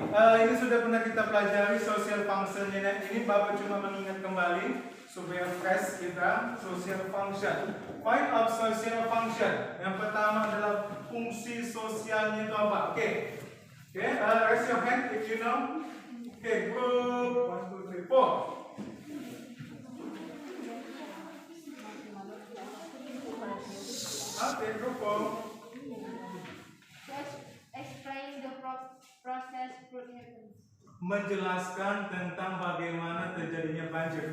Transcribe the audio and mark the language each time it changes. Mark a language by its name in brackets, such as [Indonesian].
[Indonesian] Ini sudah pernah kita pelajari social functionnya. Ini Bapak cuma mengingat kembali supaya fresh kita social function. [English] Find out social function. [Indonesian] Yang pertama adalah fungsi sosialnya itu apa? [English] Oke. Okay. Raise your hand if you know. Okay, group 1, 2, 3, 4. Okay, group 4. Explain the process flood happens. [Indonesian] Menjelaskan tentang bagaimana terjadinya banjir.